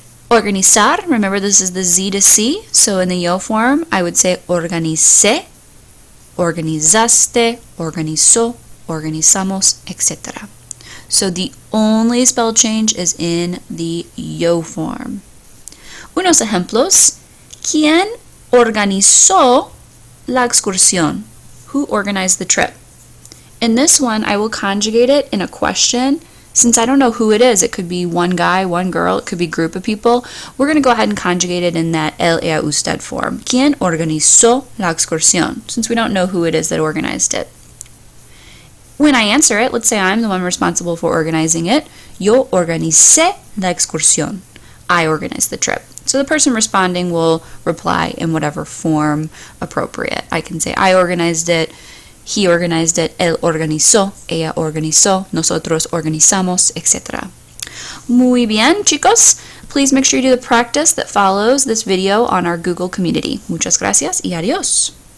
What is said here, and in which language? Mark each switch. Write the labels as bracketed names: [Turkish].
[English] Organizar, remember this is the Z to C, so in the yo form I would say [Spanish] organicé, organizaste, organizó, organizamos, [English] etc. So the only spell change is in the yo form. [Spanish] Unos ejemplos. ¿Quién organizó la excursión? [English] Who organized the trip? In this one, I will conjugate it in a question. Since I don't know who it is, it could be one guy, one girl, it could be a group of people. We're going to go ahead and conjugate it in that él, ella, usted form. [Spanish] ¿Quién organizó la excursión? [English] Since we don't know who it is that organized it. When I answer it, let's say I'm the one responsible for organizing it. [Spanish] Yo organicé la excursión. [English] I organized the trip. So the person responding will reply in whatever form appropriate. I can say I organized it, he organized it, [Spanish] él organizó, ella organizó, nosotros organizamos, [English] etc. [Spanish] Muy bien, chicos. [English] Please make sure you do the practice that follows this video on our Google community. [Spanish] Muchas gracias y adiós.